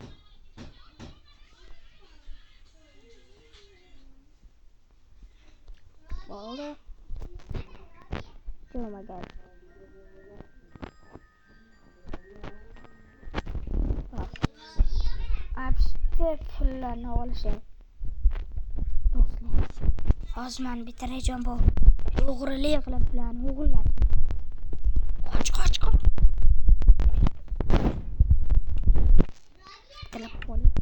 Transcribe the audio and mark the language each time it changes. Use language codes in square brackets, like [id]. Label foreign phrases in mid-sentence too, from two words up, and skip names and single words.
[uz] Oldu. [en] Oh my god. [uz] Abste pullarni olishim. Do'stlar. Hozir men bitirajam bu. O'g'rilik qilib pullarni o'g'irlab. Qoch. Telefon.